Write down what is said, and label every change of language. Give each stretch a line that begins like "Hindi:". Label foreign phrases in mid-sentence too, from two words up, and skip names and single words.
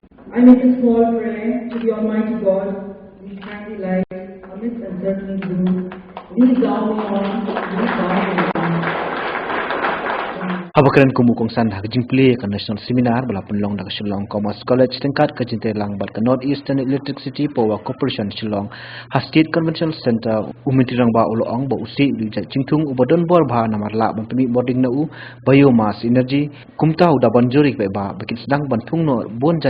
English: I make a small prayer to the Almighty God. We kindly light amidst uncertain gloom. Lead thou me on, lead thou me on.
Khasi: Abakaran kumukongsan hakjingple ka
English: national seminar
Khasi: bala punlong na Shillong Commerce College tingkat ka jintelang bal ka Northeastern Electricity Power Corporation Shillong ha State Convention Center umitirang ba uloong ba usi lijat jingtung ubadon bor bha namarla bampani boarding na u
English: biomass energy
Khasi: kumtau da banjuri ba bakit sedang bantung no bonjai